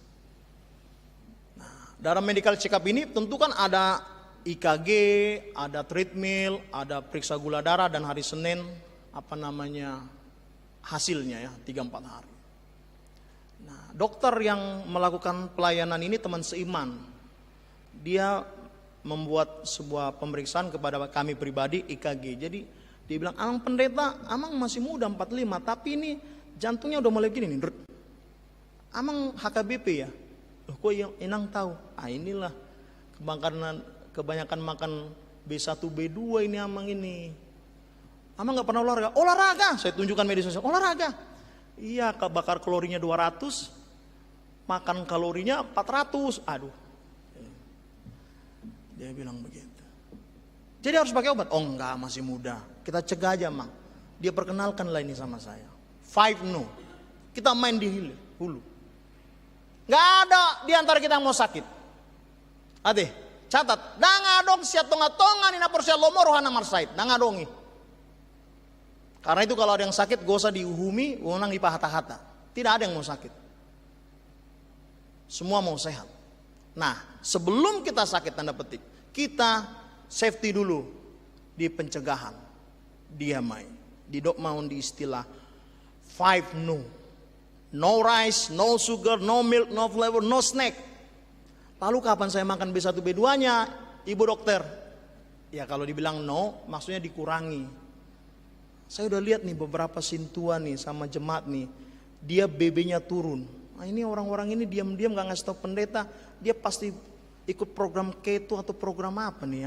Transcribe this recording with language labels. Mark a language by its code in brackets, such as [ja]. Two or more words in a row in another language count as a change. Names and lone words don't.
[id] Nah, dalam [en] medical check up [id] ini tentu kan ada IKG, ada treadmill, ada periksa gula darah, dan hari Senin hasilnya ya 3-4 hari. Nah, dokter yang melakukan pelayanan ini teman seiman. Dia membuat sebuah pemeriksaan kepada kami pribadi IKG. Jadi dia bilang, "Amang pendeta, amang masih muda 45, tapi ini jantungnya udah mulai gini nih. Amang HKBP ya?" Loh, kok inang tahu? Inilah kebanyakan makan B1, B2 ini amang ini. Amang gak pernah olahraga? Olahraga, saya tunjukkan media sosial, olahraga. Iya, bakar kalorinya 200, makan kalorinya 400. Aduh. Dia bilang begitu. Jadi harus pakai obat? Oh enggak, masih muda. Kita cegah aja, Mang. Dia perkenalkanlah ini sama saya. 5 no. Kita main di hulu. Gak ada di antara kita yang mau sakit. Ade. Catat, [bbc] dangadong siat tonga-tonga ni napor siat lomo rohana marsaid, dangadongi. [id] Karena itu kalau ada yang sakit, gak usah diuhumi, [bbc] unang dipahata-hata. [id] Tidak ada yang mau sakit. Semua mau sehat. Nah, sebelum kita sakit tanda petik, kita safety dulu di pencegahan. Diamai. Di dok maun di istilah 5 no. [en] No rice, no sugar, no milk, no flavor, no snack. [id] Lalu kapan saya makan B1, B2-nya, ibu dokter? Ya kalau dibilang no, maksudnya dikurangi. Saya udah lihat nih beberapa sintua nih sama jemaat nih, dia BB-nya turun. Nah ini orang-orang ini diam-diam gak ngasih tau pendeta, dia pasti ikut program keto atau program apa nih ya.